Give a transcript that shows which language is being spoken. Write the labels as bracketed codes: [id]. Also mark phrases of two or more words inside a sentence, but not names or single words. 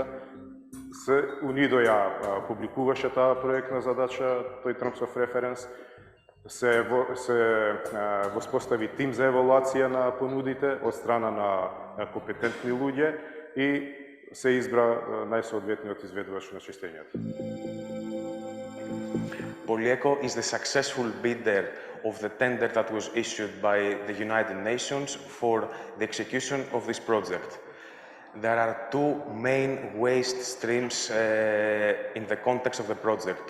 [mk] УНИДО ја публикуваше таа проектна задача, тој [en] Terms of Reference, [mk] се воспостави тим за евалуација на понудите од страна на компетентни луѓе и се избра најсоодветниот изведувач на чистењето. [en] Polieco is the successful bidder of the tender that was issued by the United Nations for the execution of this project. There are two main waste streams in the context of the project.